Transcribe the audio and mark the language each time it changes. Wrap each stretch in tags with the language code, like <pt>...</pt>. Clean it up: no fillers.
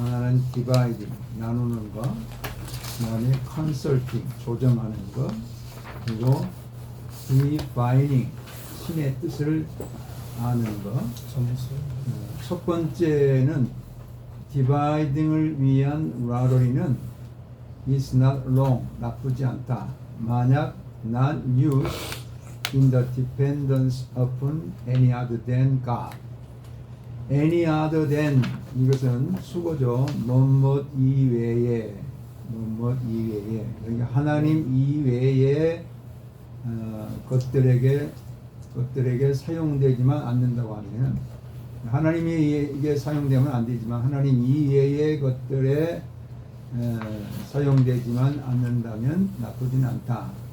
<ko>하나는 디바이딩 나누는 것, 그다음에 컨설팅 조정하는 것, 그리고 디바이닝 신의 뜻을 아는 것. 첫 번째는 디바이딩을 위한 라로리는</ko> <en>is not wrong</en> <ko>나쁘지 않다. 만약</ko> <en>not used in the dependence upon any other than God. any other than</en> <ko>이것은 수거죠. 뭐뭇 이외에 뭐뭇 이외에 그러니까 하나님 이외의 것들에게 사용되지만 않는다고 하면 하나님에게 사용되면 안 되지만 하나님 이외의 것들에 사용되지만 않는다면 나쁘진 않다.</ko>